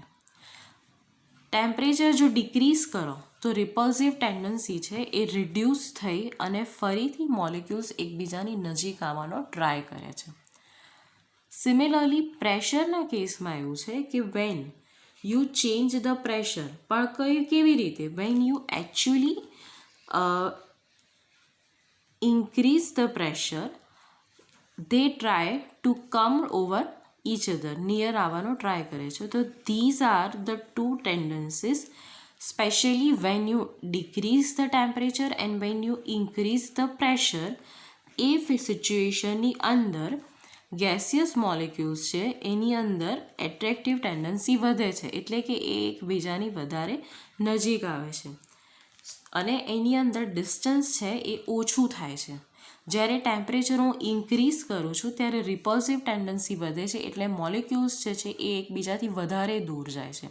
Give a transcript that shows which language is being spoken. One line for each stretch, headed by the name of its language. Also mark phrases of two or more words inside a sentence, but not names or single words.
Gujarati: ટેમ્પરેચર જો ડિક્રીઝ કરો તો
English: repulsive tendency
Gujarati: છે એ રિડ્યુસ થઈ અને ફરીથી મોલિક્યુલ્સ એકબીજાની નજીક આવવાનો ટ્રાય કરે છે. સિમિલરલી પ્રેશરના કેસમાં એવું છે કે
English: when you change the pressure,
Gujarati: પણ કેવી રીતે?
English: when you actually increase the pressure they try to come over each other, near
Gujarati: આવવાનો ટ્રાય કરે છે.
English: તો these are the two tendencies, especially when you decrease the temperature and when you increase the pressure.
Gujarati: એ સિચ્યુએશનની અંદર
English: gaseous molecules
Gujarati: છે એની અંદર
English: attractive tendency
Gujarati: વધે છે એટલે કે એ એકબીજાની વધારે નજીક આવે છે અને એની અંદર ડિસ્ટન્સ છે એ ઓછું થાય છે. જ્યારે ટેમ્પરેચર હું ઇન્ક્રીઝ કરું છું ત્યારે
English: repulsive tendency
Gujarati: વધે છે એટલે મોલિક્યુલ્સ જે છે એ એકબીજાથી વધારે દૂર જાય છે.